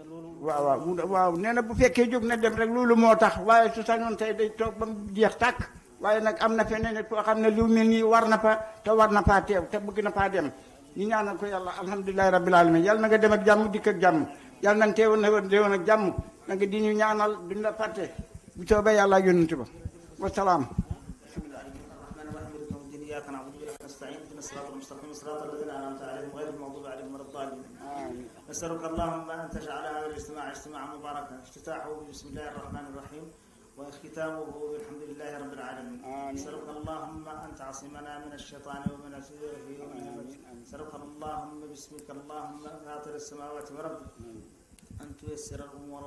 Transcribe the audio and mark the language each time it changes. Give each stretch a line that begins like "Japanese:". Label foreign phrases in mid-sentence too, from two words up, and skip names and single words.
Wolof: waaw nee na bu fekkee jóg na dem rek loolu moo tax waaye su sañoon tey day toog ba mu jeex tàkk waaye nag am na feneen nit koo xam ne lu mel nii war na fa te war na faa teew te bëgg na faa dem ñu ñaanal ko yàlla
Arabic: الحمد لله رب العالمين
Wolof: yàlla na nga dem ak jàmm dikk ak jàmm yàlla na nga teewoon na déwoon ak jàmm na nga di ñu ñaanal duñ la fàtte bu soobee yàlla ak yonent ba wasalaam.
Arabic: إياك نعبد وإياك نستعين اهدنا الصراط المستقيم صراط الذين أنعمت عليهم غير المغضوب عليهم ولا الضالين نسألك اللهم أن تجعل هذا الاجتماع اجتماعا مباركا افتتاحه بسم الله الرحمن الرحيم واختتامه بالحمد لله رب العالمين نسألك اللهم أن تعصمنا من الشيطان ومن الفئة نسألك اللهم باسمك اللهم فاطر السماوات والأرض أن تيسر الأمور